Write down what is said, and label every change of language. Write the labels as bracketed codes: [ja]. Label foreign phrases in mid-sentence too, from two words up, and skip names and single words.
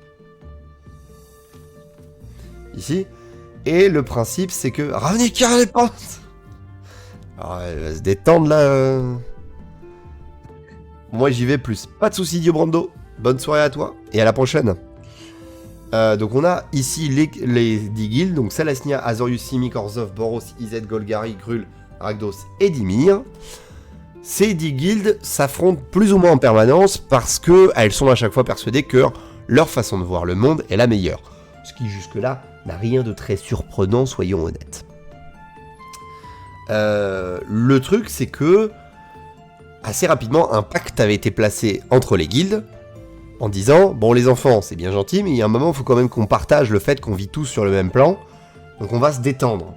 [fr] Ici. Et le principe, c'est que... Ravnica les pentes. Alors, elle va se détendre, là. Moi, j'y vais plus. Pas de soucis, Dio Brando. Bonne soirée à toi. Et à la prochaine. Donc, on a ici les 10 guildes. Donc, Salasnia, Azorius, Simic, Orzhov, Boros, Izet, Golgari, Grul, Rakdos et Dimir. Ces 10 guildes s'affrontent plus ou moins en permanence parce qu'elles sont à chaque fois persuadées que leur façon de voir le monde est la meilleure. Ce qui jusque-là n'a rien de très surprenant, soyons honnêtes. Le truc, c'est que assez rapidement, un pacte avait été placé entre les guildes en disant, bon les enfants, c'est bien gentil, mais il y a un moment, il faut quand même qu'on partage le fait qu'on vit tous sur le même plan, donc on va se détendre.